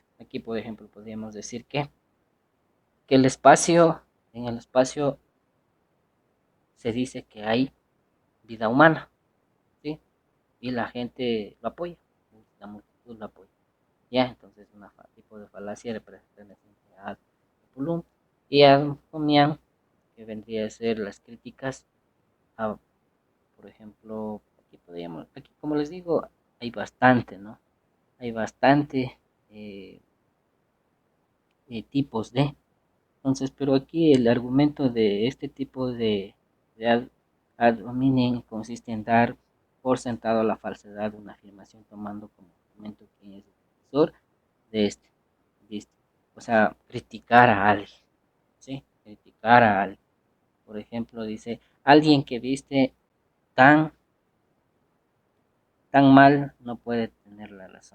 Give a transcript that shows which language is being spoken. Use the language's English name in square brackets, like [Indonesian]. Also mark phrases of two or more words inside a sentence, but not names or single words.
[Spanish] Aquí, por ejemplo, podríamos decir que en el espacio se dice que hay vida humana, ¿sí? Y la gente lo apoya, la multitud lo apoya. Ya, entonces un tipo de falacia representa [Latin] ad populum [Spanish] y [Latin] ad comiam, [Spanish] que vendría a ser las críticas a, por ejemplo, aquí como les digo, hay bastante, ¿no? Hay bastante eh, tipos de. Entonces, pero aquí el argumento de este tipo de [Latin] ad hominem [Spanish] consiste en dar por sentado la falsedad de una afirmación tomando como argumento quién es el defensor de este. ¿Listo? O sea, criticar a alguien, ¿sí? Criticar a alguien. Por ejemplo, dice, alguien que viste tan tan mal no puede tener la razón.